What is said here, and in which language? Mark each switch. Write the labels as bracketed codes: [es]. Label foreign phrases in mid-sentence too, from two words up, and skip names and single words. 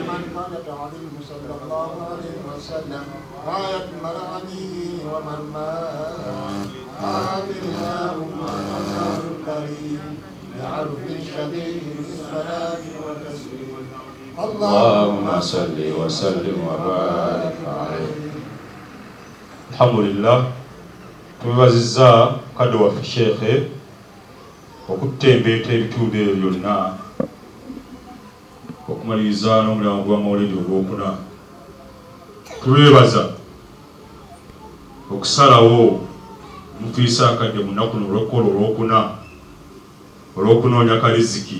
[ar] من كان تعظيمه صلى الله عليه وسلم غاية مرامه ومرماه آمين اللهم الأنصار الكريم بعرف شديد بالصلاة والتسليم اللهم صل وسلم وبارك عليه. الحمد لله. [lg] Tubibaziza kadde waffe Sheikh okutembeeta ebitundu ebyo byonna okumaliriza n'omulambo gwa Mawulidi ogwokuna. Tubeebaza okusalawo mutuisa akadde mu nnaku olwokuna olw'okunoonya kaliziki.